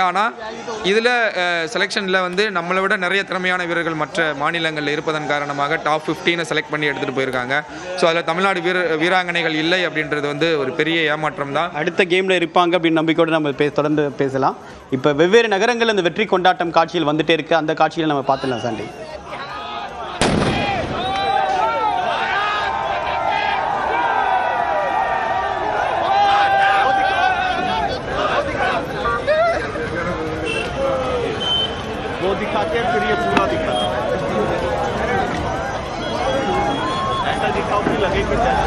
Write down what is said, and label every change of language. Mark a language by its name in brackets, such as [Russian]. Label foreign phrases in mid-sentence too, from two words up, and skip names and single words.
[Tamil] ஆனால் இதில் செலெக்ஷனில் வந்து நம்மளை விட நிறைய திறமையான வீரர்கள் மற்ற மாநிலங்களில் இருப்பதன் காரணமாக டாப் 15 செலக்ட் பண்ணி எடுத்துகிட்டு போயிருக்காங்க. ஸோ அதில் தமிழ்நாடு வீராங்கனைகள் இல்லை அப்படின்றது வந்து ஒரு பெரிய ஏமாற்றம் தான். அடுத்த கேமில் இருப்பாங்க அப்படின்னு நம்பிக்கையோடு நம்ம தொடர்ந்து பேசலாம். இப்போ வெவ்வேறு நகரங்கள் இந்த வெற்றி கொண்டாட்டம் காட்சியில் வந்துட்டே இருக்கு. அந்த காட்சியில் நம்ம பார்த்துலாம் சாண்டி. [Hindi] वो दिखाते हैं फिर ये पूरा दिखाते हैं, ऐसा दिखाओ कि लगे कि